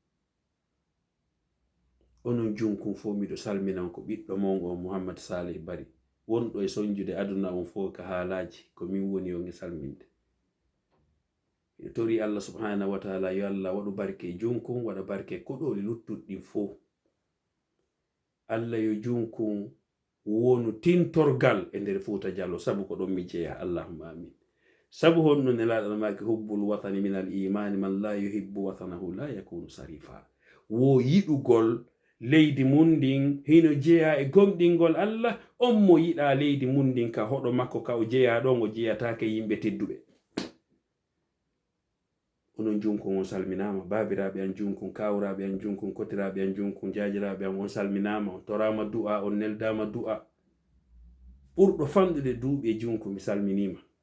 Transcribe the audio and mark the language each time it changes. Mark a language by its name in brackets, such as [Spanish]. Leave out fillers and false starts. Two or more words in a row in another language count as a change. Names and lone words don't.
[Fula] onon junkun fo miɗo salminan ko ɓiɗɗo mon o Mohamed Saleh Bari wonɗo e sonjude aduna on fo ka haalaji ko min woni on e salminde miɗo tori Allah [Arabic] سبحانه وتعالى [Fula] yo Allah waɗu barke junkun waɗa barke koɗoli luttuɗɗin fo Allah yo junkun wonu tintorgal e nder Fuuta Jallo sabu ko ɗon mi jeeya [Arabic] اللهم آمين [Fula] sabu honno nelaɗo maki [Arabic] حب الوطن من الإيمان من لا يحب وطنه لا يكون [Fula] sarifa wo yiɗugol leydi mundin hino jeeya e gomɗingol Allah on mo yiɗa leydi mundin ka hoɗo makko ka o jeeya ɗon o jeeyatake yimɓe tedduɓe onon junkun on salminama babiraɓe an junkun kawraɓe an junkun kotiraɓe an junkun jajiraɓe an on salminama on torama du'a on neldama du'a ɓurɗo famɗude duuɓi junkun mi salminima